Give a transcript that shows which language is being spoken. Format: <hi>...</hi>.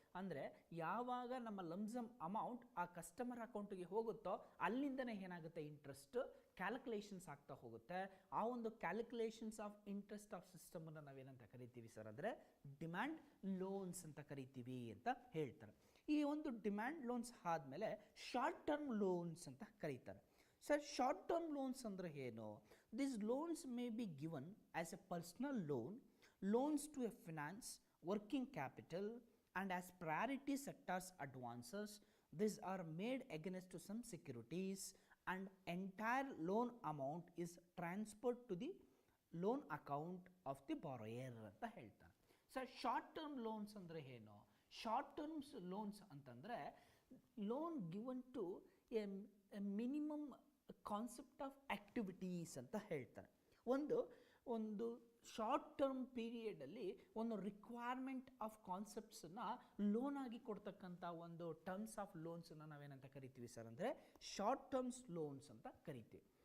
<kn>ಅಂದರೆ ಯಾವಾಗ ನಮ್ಮ ಲಮ್ಸಮ್ ಅಮೌಂಟ್ ಆ ಕಸ್ಟಮರ್ ಅಕೌಂಟಿಗೆ ಹೋಗುತ್ತೋ ಅಲ್ಲಿಂದನೇ ಏನಾಗುತ್ತೆ ಇಂಟ್ರೆಸ್ಟ್ ಕ್ಯಾಲ್ಕುಲೇಷನ್ಸ್ ಆಗ್ತಾ ಹೋಗುತ್ತೆ. ಆ ಒಂದು ಕ್ಯಾಲ್ಕುಲೇಷನ್ಸ್ ಆಫ್ ಇಂಟ್ರೆಸ್ಟ್ ಆಫ್ ಸಿಸ್ಟಮನ್ನು ನಾವೇನಂತ ಕರಿತೀವಿ ಸರ್ ಅಂದರೆ ಡಿಮ್ಯಾಂಡ್ ಲೋನ್ಸ್ ಅಂತ ಕರಿತೀವಿ ಅಂತ ಹೇಳ್ತಾರೆ. ಈ ಒಂದು ಡಿಮ್ಯಾಂಡ್ ಲೋನ್ಸ್ ಆದಮೇಲೆ ಶಾರ್ಟ್ ಟರ್ಮ್ ಲೋನ್ಸ್ ಅಂತ ಕರೀತಾರೆ. ಸರ್ ಶಾರ್ಟ್ ಟರ್ಮ್ ಲೋನ್ಸ್ ಅಂದರೆ ಏನು?</kn> <en>this loans may be given as a personal loan, loans to a finance, working capital and as priority sectors advances, these are made against to some securities and entire loan amount is transferred to the loan account of the borrower</en> <kn>ಅಂತ ಹೇಳ್ತಾರೆ. Sir short term loans ಅಂದರೆ ಏನು?</kn> <en>short terms loans ಅಂತಂದರೆ loan given to a minimum concept of activities</en> <kn>ಅಂತ ಹೇಳ್ತಾರೆ. ಒಂದು short term ಪೀರಿಯಡಲ್ಲಿ ಒಂದು requirement of ಕಾನ್ಸೆಪ್ಟ್ಸನ್ನು loan ಆಗಿ ಕೊಡ್ತಕ್ಕಂಥ ಒಂದು ಟರ್ಮ್ಸ್ ಆಫ್ ಲೋನ್ಸನ್ನು ನಾವೇನಂತ ಕರಿತೀವಿ ಸರ್ ಅಂದರೆ ಶಾರ್ಟ್ ಟರ್ಮ್ಸ್ ಲೋನ್ಸ್ ಅಂತ ಕರಿತೀವಿ.</kn>